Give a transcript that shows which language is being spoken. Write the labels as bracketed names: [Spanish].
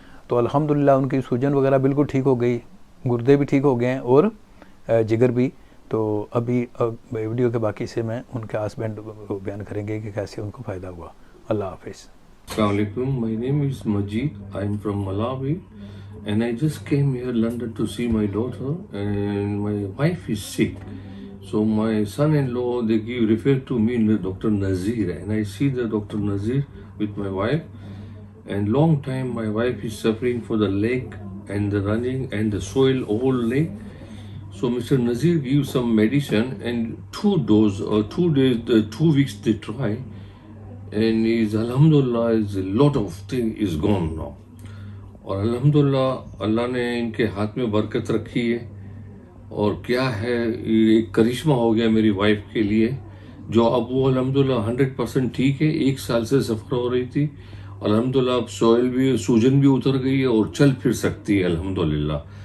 [Urdu] تو الحمدللہ ان کی سوجن وغیرہ بالکل ٹھیک ہو گئی، گردے بھی ٹھیک ہو گئے ہیں اور جگر بھی. تو ابھی ویڈیو کے باقی سے میں ان کے ہسبینڈ بیان کریں گے کہ کیسے ان کو فائدہ ہوا. اللہ حافظ. [English] Assalamu alaikum. My name is Majid. I'm from Malawi, and I just came here London to see my daughter, and my wife is sick. So my son-in-law they refer to me to Dr. Nazir, and I see the Dr. Nazir with my wife. And long time my wife is suffering for the leg and the running and the soil whole leg. So Mr. Nazir gives some medicine and 2 doses or 2 days, 2 weeks they try. And is alhamdulillah is a lot of thing is gone now. [Urdu] اور الحمدللہ اللہ نے ان کے ہاتھ میں برکت رکھی ہے، اور کیا ہے ایک کرشمہ ہو گیا میری وائف کے لیے، جو اب وہ الحمدللہ 100% ٹھیک ہے. 1 سال سے سفر ہو رہی تھی، الحمدللہ اب سوئل بھی سوجن بھی اتر گئی ہے اور چل پھر سکتی ہے الحمدللہ.